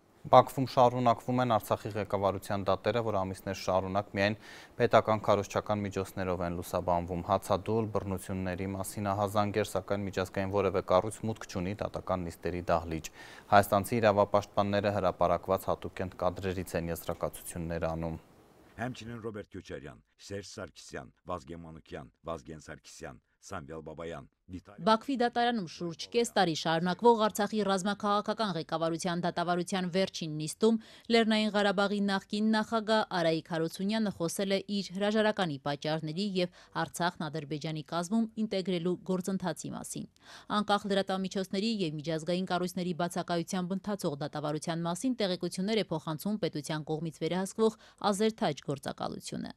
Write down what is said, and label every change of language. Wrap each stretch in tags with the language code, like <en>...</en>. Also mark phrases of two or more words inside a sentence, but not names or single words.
<hy>Բաքվում շարունակվում են Արցախի ղեկավարության դատերը, որ ամիսներ շարունակ միայն պետական քարոզչական միջոցներով են լուսաբանվում։ Հացադուլ, բռնությունների մասին ահազանգեր, սակայն միջազգային որևէ կառույց մուտք չունի դատական նիստերի դահլիճ։ Հայաստանցի իրավապաշտպանները հրապարակված հատուկ կադրերից են եզրակացություններ անում։</hy> <az>Həmçinin Robert Köçəryan, Serj Sarkisyan, Vazgen Manukyan, Vazgen Sarkisyan, Samvel Babayan,</az> <hy>Բաքվի դատարանում շուրջ կես տարի շարունակվող Արցախի ռազմաքաղաքական ղեկավարության դատավարության վերջին նիստում Լեռնային Ղարաբաղի նախկին նախագահ Արայիկ Հարությունյանը խոսել է իր հրաժարականի պատճառների եւ Արցախն Ադրբեջանի կազմում ինտեգրելու գործընթացի մասին։ Անկախ լրատվամիջոցների եւ միջազգային կառույցների բացակայությամբ ընթացող դատավարության մասին տեղեկություններ է փոխանցում պետության կողմից վերահսկվող Ազերթաջ գործակալությունը։</hy>